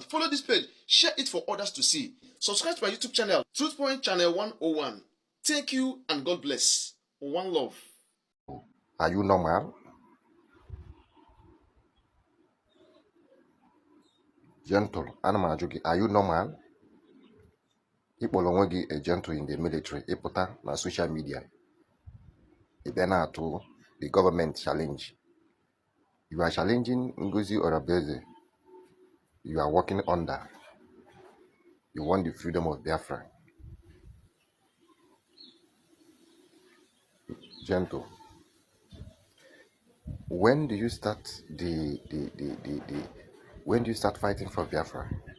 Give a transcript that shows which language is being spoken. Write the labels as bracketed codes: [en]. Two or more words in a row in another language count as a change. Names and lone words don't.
[en] Follow this page. Share it for others to see. Subscribe to my YouTube channel, Truthpoint Channel 101. Thank you and God bless. One love. Are you normal? Gentle. [ig] Ana m ajụ gị, [en] are you normal? [ig] Ịkpọrọ onwe gị [en] a gentle in the military, [ig] ịpụta na [en] social media, [ig] ị na-atụ [en] the government challenge. You are challenging Ngozi Orabeze. You are working under. You want the freedom of Biafra. Gentle. When do you start when do you start fighting for Biafra?